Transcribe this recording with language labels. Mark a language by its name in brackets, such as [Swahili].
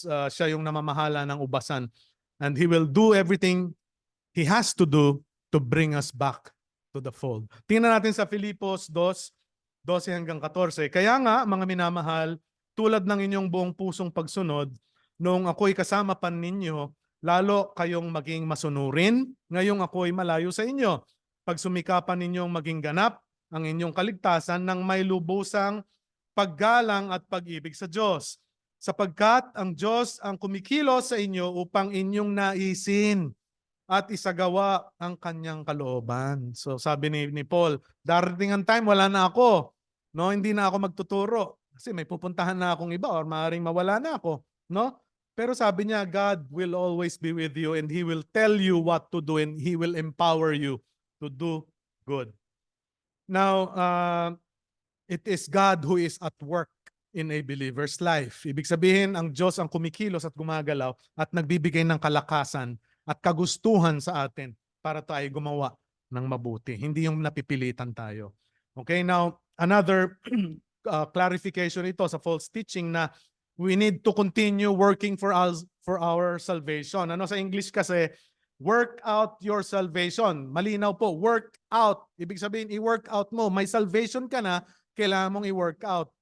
[Filipino] Siya yung namamahala ng ubasan. [English] And He will do everything He has to do to bring us back to the fold. [Filipino] Tingnan natin sa Filipos 2:12-14. Kaya nga, mga minamahal, tulad ng inyong buong pusong pagsunod, nung ako'y kasama pa ninyo, lalo kayong maging masunurin, ngayong ako'y malayo sa inyo. Pagsumikapan ninyong maging ganap ang inyong kaligtasan ng may lubusang paggalang at pag-ibig sa Diyos. Sapagkat ang Diyos ang kumikilos sa inyo upang inyong naisin at isagawa ang kanyang kalooban. So sabi ni Paul, darating ang time, wala na ako. No, hindi na ako magtuturo. Kasi may pupuntahan na akong iba or maaaring mawala na ako. No? Pero sabi niya, [English] God will always be with you and He will tell you what to do and He will empower you to do good. Now, it is God who is at work in a believer's life. [Filipino] Ibig sabihin, ang Diyos ang kumikilos at gumagalaw at nagbibigay ng kalakasan at kagustuhan sa atin para tayo gumawa ng mabuti. Hindi yung napipilitan tayo. [English] Okay, now, another clarification [Filipino] ito sa [English] false teaching na we need to continue working for our salvation. [Filipino] Ano sa English kasi, [English] work out your salvation. [Filipino] Malinaw po, work out. Ibig sabihin, i-work out mo. May salvation ka na, kailangan mong i-work out.